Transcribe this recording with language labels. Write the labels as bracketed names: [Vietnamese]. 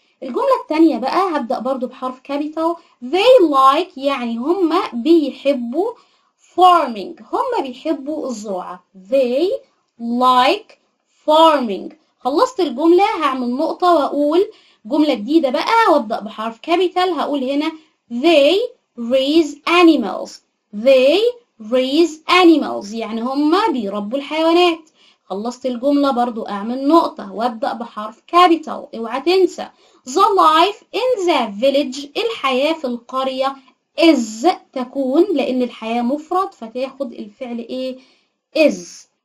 [Arabic] الجملة التانية بقى هبدأ برضو بحرف كابيتال. [English] they like [Arabic] يعني هم بيحبوا farming، هم بيحبوا الزراعة. [English] they like farming. [Arabic] خلصت الجملة هعمل نقطة وأقول جملة جديدة بقى، وأبدأ بحرف كابيتال. هقول هنا [English] they raise animals. they raise animals [Arabic] يعني هم بيربوا الحيوانات. خلصت الجملة برضو أعمل نقطة وأبدأ بحرف كابيتال. اوعى تنسى [English] the life in the village، [Arabic] الحياة في القرية is تكون، لأن الحياة مفرد فتاخد الفعل إيه؟ is.